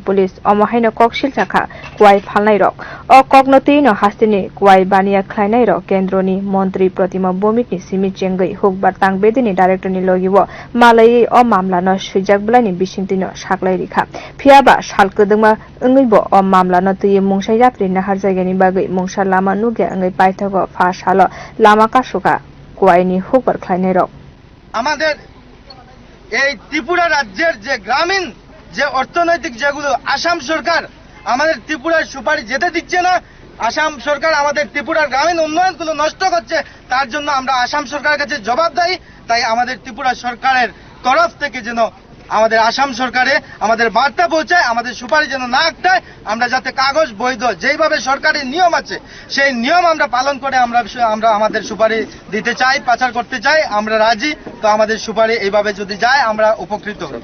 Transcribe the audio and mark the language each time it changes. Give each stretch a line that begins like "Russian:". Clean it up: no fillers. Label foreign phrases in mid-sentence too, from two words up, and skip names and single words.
Kok Borok: police omohaino koksil chakha kuwai phalnai rok o koknotino hasteni kuwai baniya khlainai rok kendroni mantri Pratima Bomikni simi chengai hukbar tangbedini director ni logibo malai o mamlano suijak blani bisingtino saklai rikha phiaba salkodongma angaibo o mamlano tuyi mungsai yapri nahar jaigani bagai mungsa lama nuge angai paithago phasalo lama kashuka kuwaini hukbar khlainai rok
Bangla: আমাদের এই ত্রিপুরা রাজ্যের যে গ্রামীণ যে অর্থনৈতিক যেগুলো আসাম সরকার আমাদের ত্রিপুরার সুপারি যেতে দিচ্ছে না আসাম সরকার আমাদের ত্রিপুরার গ্রামীণ উন্নয়নগুলো নষ্ট করছে তার জন্য আমরা আসাম সরকারের কাছে জবাবদায়ী তাই আমাদের ত্রিপুরা সরকারের তরফ থেকে যেন আমাদের আসাম সরকারে আমাদের বার্তা পৌঁছায় আমাদের সুপারি যেন না আটকায় আমরা যাতে কাগজ বৈধ যেইভাবে সরকারি নিয়ম আছে সেই নিয়ম আমরা পালন করে আমরা আমাদের সুপারি দিতে চাই পাচার করতে চাই আমরা রাজি তো আমাদের সুপারি এইভাবে যদি যায় আমরা উপকৃত হব